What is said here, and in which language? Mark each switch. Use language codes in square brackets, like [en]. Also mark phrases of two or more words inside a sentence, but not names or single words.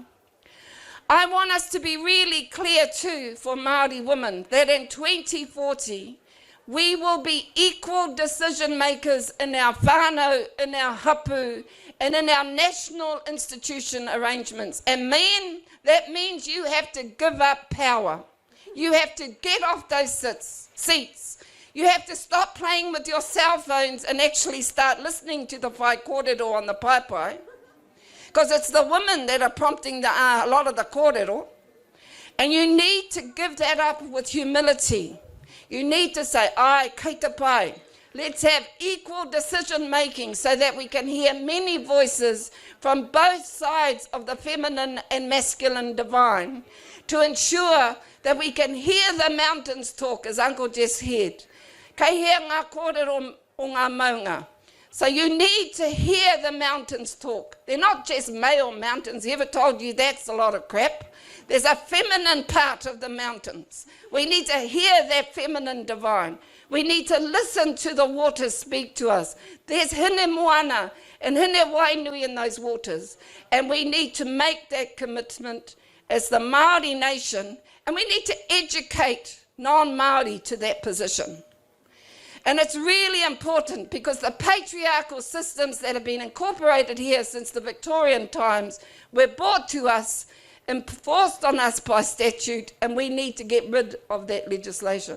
[en] I want us to be really clear too for Māori women that in 2040 we will be equal decision makers in our whānau, in our hapu, and in our national institution arrangements. And men, that means you have to give up power. You have to get off those seats. You have to stop playing with your cell phones and actually start listening to the [mi] whai kōrero [en] on the paipai. Because it's the women that are prompting a lot of the kōrero. And you need to give that up with humility. You need to say, [mi] ai, kei te pai. [en] Let's have equal decision making so that we can hear many voices from both sides of the feminine and masculine divine to ensure that we can hear the mountains talk, as Uncle just heard. [mi] Kei hea ngā kōrero o ngā maunga. [en] So you need to hear the mountains talk. They're not just male mountains. Whoever told you that's a lot of crap? There's a feminine part of the mountains. We need to hear that feminine divine. We need to listen to the waters speak to us. There's hine moana and hine wainui in those waters. And we need to make that commitment as the Māori nation, and we need to educate non-Māori to that position. And it's really important because the patriarchal systems that have been incorporated here since the Victorian times were brought to us, enforced on us by statute, and we need to get rid of that legislation.